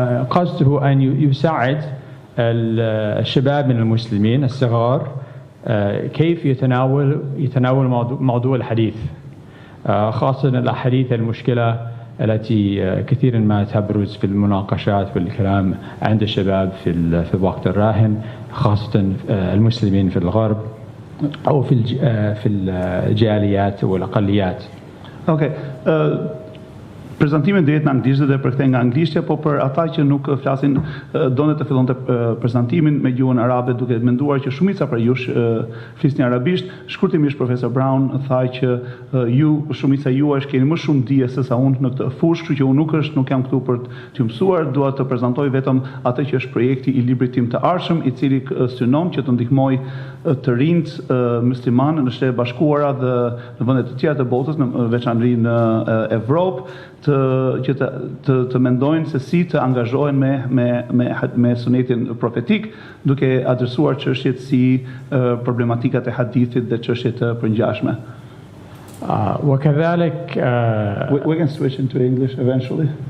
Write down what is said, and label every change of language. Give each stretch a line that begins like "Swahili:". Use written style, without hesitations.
Arabic: قصده أن يساعد الشباب من المسلمين الصغار كيف يتناول موضوع الحديث خاصة الأحاديث المشكلة التي كثيرا ما تبرز في المناقشات والكلام عند الشباب في الوقت الراهن خاصة المسلمين في الغرب أو في الجاليات والأقليات.
English: Okay.
Albanian: Prezantimin do jetë në anglisht dhe përkthej nga anglishtja, po për ata që nuk flasin donë të fillonte prezantimin me gjuhën arabe duke menduar që shumica për jush flisni arabisht. Shkurtimisht profesor Brown tha që shumica juash keni më shumë dije se sa unë në këtë fushë, kështu që unë nuk jam këtu për t'ju mësuar, dua të prezantoj vetëm atë që është projekti I librit tim të ardhshëm, I cili synon që të ndihmoj të rinjt musliman në Shtetet Bashkuara dhe në vende të tjera të botës, në veçanëri në Evropë, që të mendojnë se si të angazhohen me sunetin profetik, duke adresuar çështjet si problematikat e hadithit dhe çështjet të përngjashme.
Arabic: وكذلك
English: We can switch into English eventually.